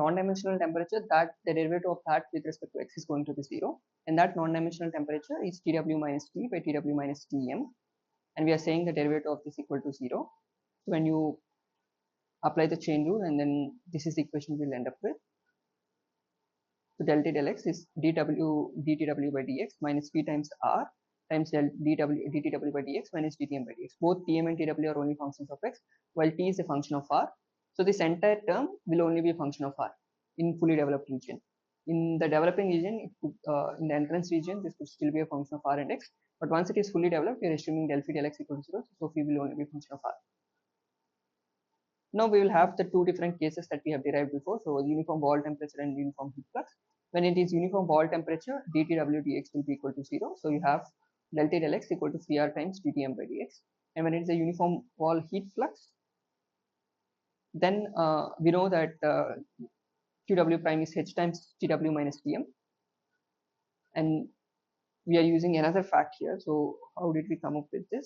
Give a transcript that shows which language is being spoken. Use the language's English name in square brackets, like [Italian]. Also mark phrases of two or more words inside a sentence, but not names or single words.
[English] non-dimensional temperature that the derivative of that with respect to x is going to be 0, and that non-dimensional temperature is Tw minus T by Tw minus Tm, and we are saying the derivative of this equal to 0. So when you apply the chain rule, and then this is the equation we'll end up with. So del T del x is dTw by dx minus p times r times del dTw by dx minus dTm by dx. Both Tm and Tw are only functions of x, while T is a function of r. So this entire term will only be a function of r in fully developed region. In the developing region, it could, in the entrance region, this could still be a function of r and x. But once it is fully developed, we are assuming del phi del x equals 0. So phi will only be a function of r. Now we will have the two different cases that we have derived before. So uniform wall temperature and uniform heat flux. When it is uniform wall temperature, dTw dx will be equal to 0. So you have del T del x equal to Cr times dTm by dx. And when it is a uniform wall heat flux, then we know that Qw prime is h times Tw minus Tm. And we are using another fact here. So how did we come up with this?